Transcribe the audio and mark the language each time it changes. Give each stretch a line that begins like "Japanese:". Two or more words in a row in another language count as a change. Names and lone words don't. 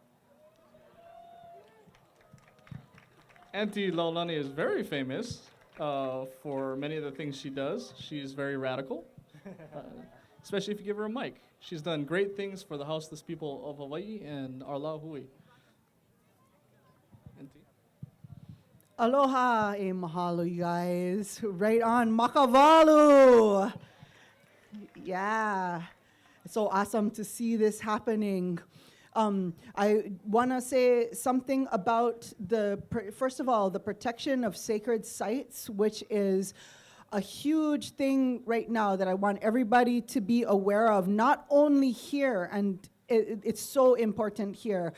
English: Auntie Laulani is very famous for many of the things she does. She's very radical, especially if you give her a mic. She's done great things for the houseless people of Hawaii and our Lahui. Auntie?
Hawaiian: Aloha e mahalo,
English: you guys. Right on, Makavalu. Yeah, it's so awesome to see this happening. I want to say something about first of all, the protection of sacred sites, which is a huge thing right now that I want everybody to be aware of, not only here, and it's so important here.